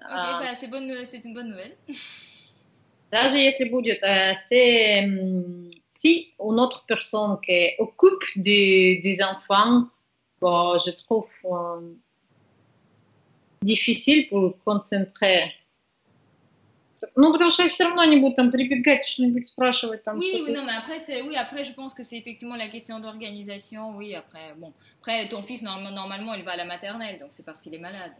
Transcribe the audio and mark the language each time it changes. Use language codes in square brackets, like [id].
[fr] Ok, c'est une bonne nouvelle. [ru] Даже если будет, [fr] si une autre personne qui occupe des enfants, je trouve difficile pour concentrer. [ru] Ну, потому что все равно они будут там прибегать, что-нибудь спрашивать. Там, [fr] oui, non, mais après, je pense que c'est effectivement la question d'organisation. Oui, après, ton fils, normalement, il va à la maternelle, donc c'est parce qu'il est malade.